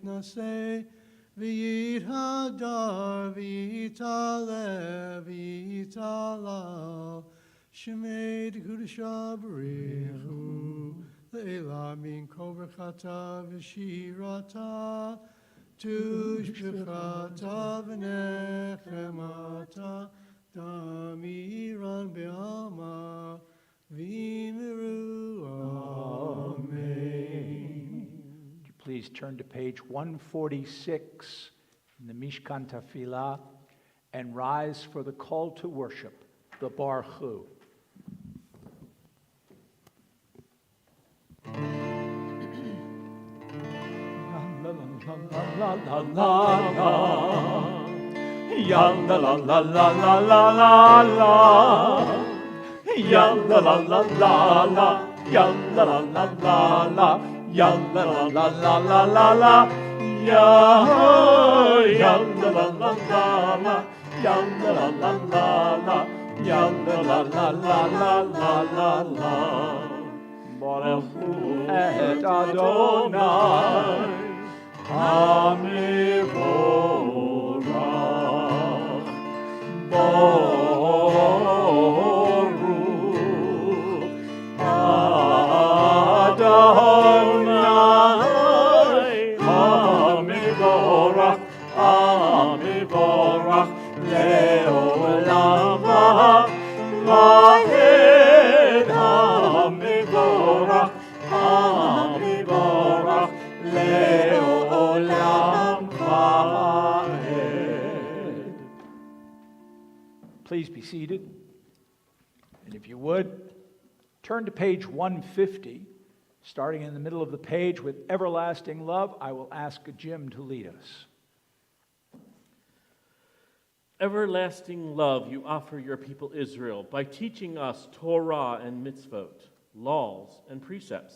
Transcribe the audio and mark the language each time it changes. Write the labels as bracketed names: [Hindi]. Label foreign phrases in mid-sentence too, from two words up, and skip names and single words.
[Aramaic] נשא ויתהדר ויתעלה ויתהלל שמה דקודשא בריך הוא לעלא מן כל ברכתא ושירתא תשבחתא ונחמתא דאמירן בעלמא ואמרו, amen. [English] Would you please turn to page 146 in the Mishkan Tefillah and rise for the call to worship, the Baruch. La la la la, ya la la la la la la la la, ya la la la la la, ya la la la la la, ya la la la la la la la, ya la la la la la, ya la la la la la, ya la la la la la la la. [Hebrew] ברכו את אדוני. המבורך, ברוך אדוני, המבורך, המבורך, לעולם ועד, המבורך, המבורך, לעולם ועד. [English] Please be seated. And if you would, turn to page 150. Starting in the middle of the page with Everlasting Love, I will ask Jim to lead us. Everlasting love you offer your people Israel by teaching us Torah and mitzvot, laws and precepts.